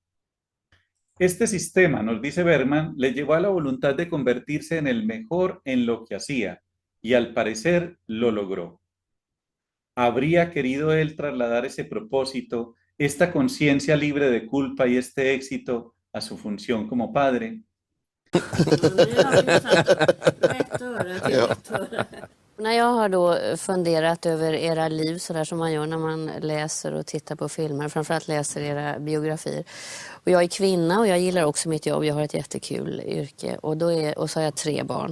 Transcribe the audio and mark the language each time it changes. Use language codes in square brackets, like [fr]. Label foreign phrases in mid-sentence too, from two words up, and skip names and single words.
[es] Este sistema, nos dice Bergman, le llevó a la voluntad de convertirse en el mejor en lo que hacía, y al parecer lo logró. ¿Habría querido él trasladar ese propósito, esta conciencia libre de culpa y este éxito a su función como padre? [sv] När jag har då funderat över era liv så där som man gör när man läser och tittar på filmer, framförallt läser era biografier. Och jag är kvinna och jag gillar också mitt jobb, jag har ett jättekul yrke och så har jag 3 barn.